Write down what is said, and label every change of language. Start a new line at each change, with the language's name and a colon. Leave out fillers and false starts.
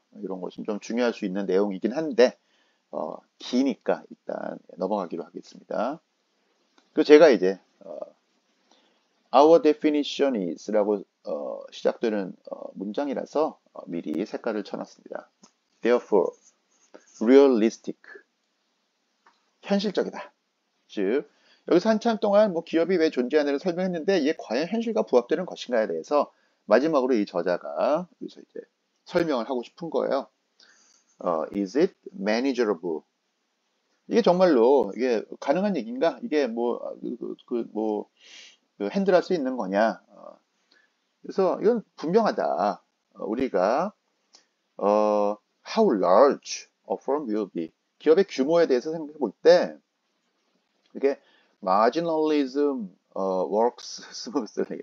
Korean: 이런 것은 좀 중요할 수 있는 내용이긴 한데 기니까 일단 넘어가기로 하겠습니다. 그 제가 이제
English: Our definition is
Korean: 라고 시작되는 문장이라서 미리 색깔을 쳐놨습니다.
English: Therefore, realistic,
Korean: 현실적이다. 즉 여기서 한참 동안 뭐 기업이 왜 존재하는지를 설명했는데 이게 과연 현실과 부합되는 것인가에 대해서 마지막으로 이 저자가 여기서 이제 설명을 하고 싶은 거예요.
English: Is it manageable?
Korean: 이게 정말로 이게 가능한 얘기인가? 이게 핸들할 수 있는 거냐? 그래서 이건 분명하다. 우리가
English: how large a firm will be.
Korean: 기업의 규모에 대해서 생각해 볼 때 이게
English: marginalism works smoothly.